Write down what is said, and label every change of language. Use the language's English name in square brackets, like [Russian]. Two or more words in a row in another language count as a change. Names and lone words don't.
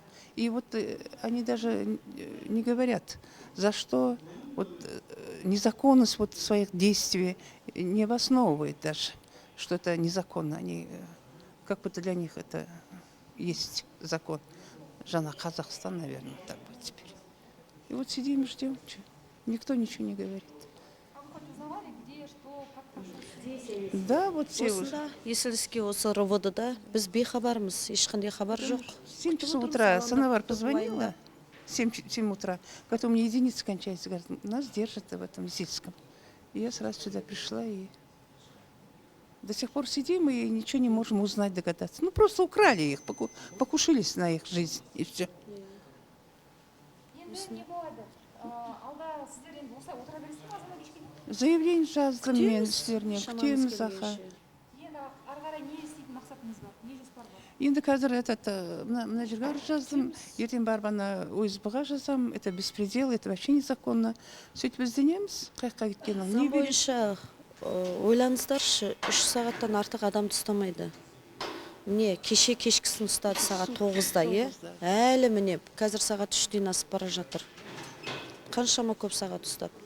[Russian] И вот они даже не говорят, за что вот незаконность вот своих действий не обосновывает даже, что это незаконно. Они, как будто для них это есть закон. Жена Казахстан, наверное, так будет теперь. И вот сидим и ждем. Никто ничего не говорит. А вы хоть узнавали, где, что, как прошло? Да, вот все. [Kazakh] Осында, Есіліске осы РОВД-да біз бейхабармыз, ешқандай хабар жоқ. [Russian] В 7 часов утра Санавар позвонила, 7 утра, когда у меня единица кончается, говорит, нас держат в этом Зильском. И я сразу сюда пришла и до сих пор сидим и ничего не можем узнать, догадаться. Ну, просто украли их, покушились на их жизнь и все. [Kazakh] Енді не болады? Алда сіздер енді осылай отыра бересіздер ме азамат кешке? Заявление жаздым мен сіздеріне, күтеміз аха. Енді ары қарай не істейтін мақсатыңыз бар? Не жоспар бар? Енді қазір мына жерге арыз жаздым, ертең барып ана ОСБ-ға жазам, [Russian] это беспредел, это вообще незаконно. [Kazakh] Сөйтіп ізденеміз, қайыққа кеткенін. Заң бойынша ойлаңыздаршы, 3 сағаттан артық адамды ұстамайды. Міне, кеше кешкісін ұстады сағат 9-да, әлі міне, қазір сағат 3-ден асып бара жатыр. Қаншама көп сағат ұстап тұр.